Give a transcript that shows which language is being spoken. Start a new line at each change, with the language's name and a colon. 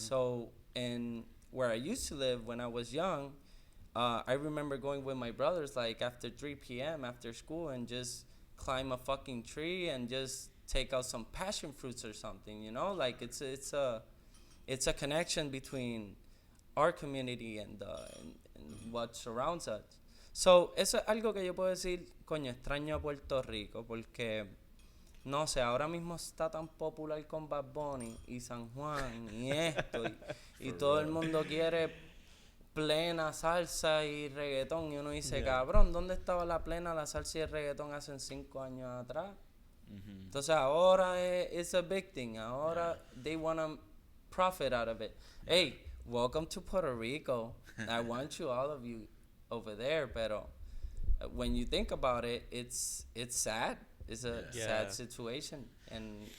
English: So in where I used to live when I was young, I remember going with my brothers like after 3 p.m. after school and just climb a fucking tree and just take out some passion fruits or something, you know? Like it's a connection between our community and what surrounds us.
Spanish: So, eso es algo que yo puedo decir, coño, extraño a Puerto Rico porque no sé, ahora mismo está tan popular con Bad Bunny y San Juan y esto y todo el mundo quiere plena salsa y reggaetón y uno dice, cabrón, ¿dónde estaba la plena, la salsa y el reggaetón hace 5 años atrás? Entonces ahora
English: it's a big thing.
Spanish: Ahora
English: they want to profit out of it. Hey, welcome to Puerto Rico. I want you, all of you, over there.
Spanish: Pero
English: when you think about it, it's sad. It's a sad situation. And